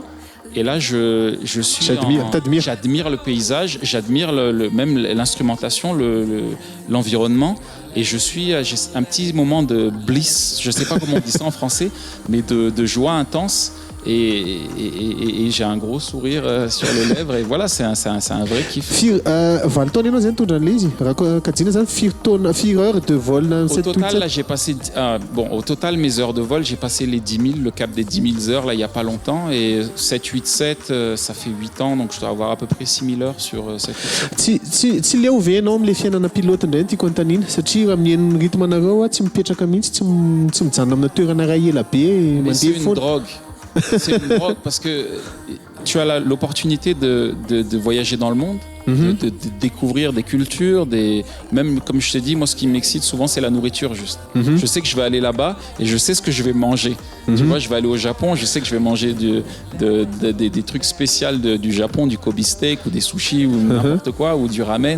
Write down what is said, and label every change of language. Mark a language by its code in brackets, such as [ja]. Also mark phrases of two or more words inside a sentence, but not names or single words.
[fr] Et là, j'admire le paysage, j'admire même l'instrumentation, l'environnement. Et j'ai un petit moment de bliss, je ne sais pas comment on dit ça en français, mais de joie intense. Et j'ai un gros sourire sur les lèvres. Et voilà, c'est un vrai kiff. [mg] Valy taona ianao zany tondra an'ilay izy raha kajiana zany [fr] 4 heures de vol. Au total, là, j'ai passé au total mes heures de vol, j'ai passé les 10 000, le cap des 10 000 heures là il y a pas longtemps, et 787 ça fait 8 ans, donc je dois avoir à peu près 6 000 heures sur 787. [mg] Tsy leo venao amin'ilay fiainana pilote indray tiako antanina satria amin'ny henon'ny rythme anareo tsy mipetraka mihitsy, tsy mijanona amina toerana iray ela be [fr] Mais c'est une drogue. C'est une drogue parce que tu as l'opportunité de voyager dans le monde, de découvrir des cultures, même comme je t'ai dit, moi ce qui m'excite souvent c'est la nourriture juste. Je sais que je vais aller là-bas et je sais ce que je vais manger. Tu vois, je vais aller au Japon, je sais que je vais manger des trucs spéciaux du Japon, du Kobe steak ou des sushis ou n'importe quoi, ou du ramen.